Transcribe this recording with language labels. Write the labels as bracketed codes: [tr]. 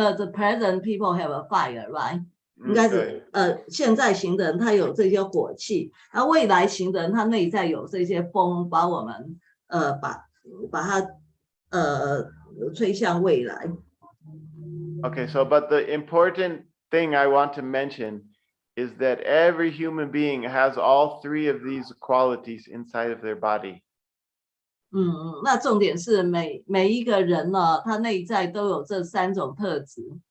[en] 那 the present people have a fire, right？ [zh] 应该是现在型的人他有这些火气，那未来型的人他内在有这些风，把我们把它吹向未来。 [en] Okay, so but the important thing I want to mention is that every human being has all three of these qualities inside of their body. [zh] 那重点是每一个人呢，他内在都有这三种特质。